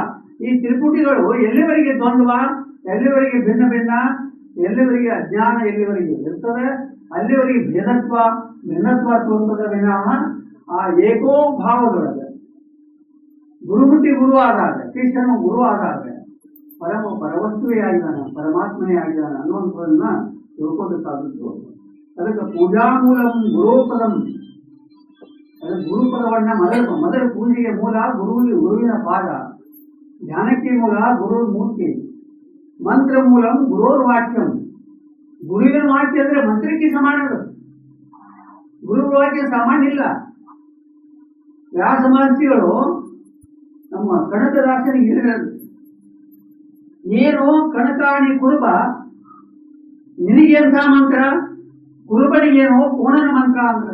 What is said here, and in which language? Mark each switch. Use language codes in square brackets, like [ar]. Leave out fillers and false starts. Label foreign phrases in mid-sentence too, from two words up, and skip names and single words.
[kn] ಈ ತ್ರಿಪುಟಿಗಳು ಎಲ್ಲಿವರೆಗೆ ದ್ವಂದ್ವ, ಎಲ್ಲಿವರೆಗೆ ಭಿನ್ನ ಭಿನ್ನ, ಎಲ್ಲಿವರೆಗೆ ಅಜ್ಞಾನ ಎಲ್ಲಿವರೆಗೆ ಇರ್ತದೆ ಅಲ್ಲಿವರೆಗೆ ಭೇದತ್ವ ಭಿನ್ನತ್ವ ತೋರ್ತದ ವಿನಃ ಆ ಏಕೋ ಭಾವದೊಳಗೆ ಗುರು ಹುಟ್ಟಿ ಗುರು ಆದಾಗ, ಶಿಷ್ಯನು ಗುರು ಆದಾಗ ಪರವಸ್ತುವೇ ಆಗಿದ್ದಾನೆ, ಪರಮಾತ್ಮನೇ ಆಗಿದ್ದಾನೆ ಅನ್ನುವಂಥದನ್ನ ತಿಳ್ಕೋಬೇಕಾಗಿತ್ತು. ಅದಕ್ಕೆ [sa] ಪೂಜಾ ಮೂಲಂ ಗುರುಪದಂ, [kn] ಅದಕ್ಕೆ ಗುರುಪದವನ್ನ ಮೊದಲು ಪೂಜೆಗೆ ಮೂಲ ಗುರುವಿನ ಪಾದ. ಧ್ಯಾನಕ್ಕೆ ಮೂಲ ಗುರು ಮೂರ್ತಿ, [sa] ಮಂತ್ರ ಮೂಲಂ ಗುರೋರ್ ವಾಕ್ಯಂ. [kn] ಗುರುವಿನ ವಾಕ್ಯ ಅಂದ್ರೆ ಮಂತ್ರಕ್ಕೆ ಸಮಾನ. ಗುರು ವಾಕ್ಯ ಸಾಮಾನ್ಯ ಇಲ್ಲ. ವ್ಯಾಸ ಮಹರ್ಷಿಗಳು ನಮ್ಮ ಕನಕದಾಸನಿಗೆ ಹೇಳಿದರು, ಏನು ಕನಕಾಣಿ ಕುರುಬ, ನಿನಗೇಂತ ಮಂತ್ರ, ಕುರುಬನಿಗೇನೋ ಕೋಣನ ಮಂತ್ರ ಅಂದ್ರ.